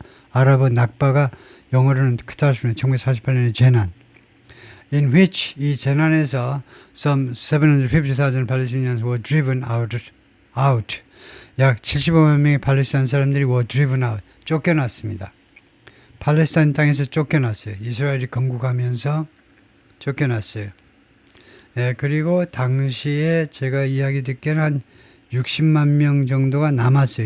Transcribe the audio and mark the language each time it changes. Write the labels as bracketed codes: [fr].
[ko] 아랍어 낙바가 영어로는 카타스트로피 1948년의 재난. [en] In which [ko] 이 재난에서 [en] some 750,000 Palestinians were driven out. [ko] 약 75만 명의 팔레스타인 사람들이 [en] were driven out. [ko] 쫓겨났습니다. 팔레스타인 땅에서 쫓겨났어요. 이스라엘이 건국하면서 쫓겨났어요. 네, 그리고 당시에 제가 이야기 듣기에는 한 60만 명 정도가 남았어요.